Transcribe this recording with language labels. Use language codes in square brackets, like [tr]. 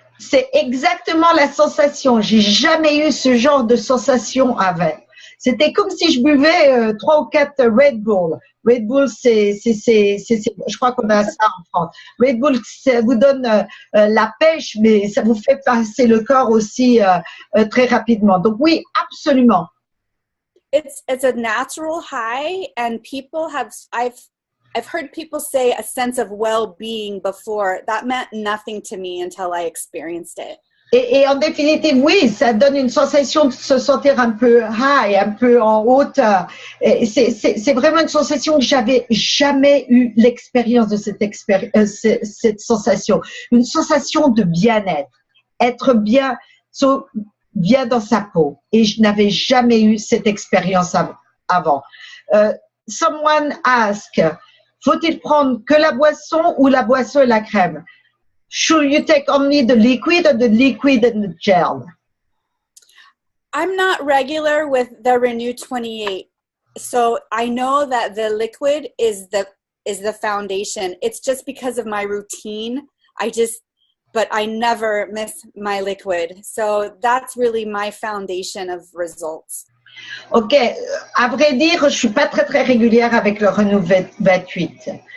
[fr] C'est exactement la sensation. J'ai jamais eu ce genre de sensation avant. C'était comme si je buvais 3 ou 4 Red Bull. Red Bull, je crois qu'on a ça en France. Red Bull, ça vous donne la pêche, mais ça vous fait passer le corps aussi très rapidement. Donc oui, absolument. [en] It's a natural high, and people have, I've heard people say a sense of well-being before. That meant nothing to me until I experienced it. [fr] Et en définitive, oui, ça donne une sensation de se sentir un peu high, un peu en hauteur. C'est vraiment une sensation que j'avais jamais eu l'expérience de cette sensation. Une sensation de bien-être, être bien dans sa peau. Et je n'avais jamais eu cette expérience avant. [en] Someone asked, [fr] faut-il prendre que la boisson ou la boisson et la crème? [en] Should you take only the liquid or the liquid and the gel? I'm not regular with the Renew 28. So I know that the liquid is the foundation. It's just because of my routine. But I never miss my liquid. So that's really my foundation of results. [fr] Ok, à vrai dire, je suis pas très régulière avec le Renew 28.